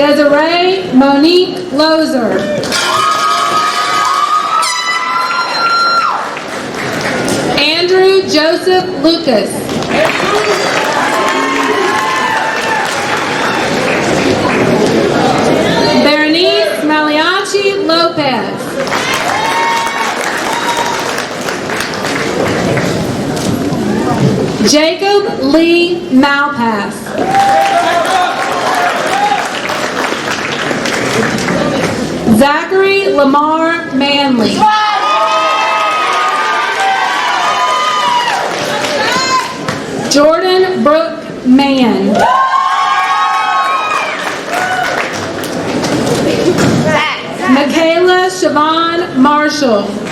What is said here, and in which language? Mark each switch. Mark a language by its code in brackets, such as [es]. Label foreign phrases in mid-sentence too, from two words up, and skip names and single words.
[en] Desiree Monique Lozer. Joseph Lucas. Berenice Maliachi Lopez. Jacob Lee Malpass. Zachary Lamar Manley. Jordan Brooke Mann. Michaela Siobhan Marshall.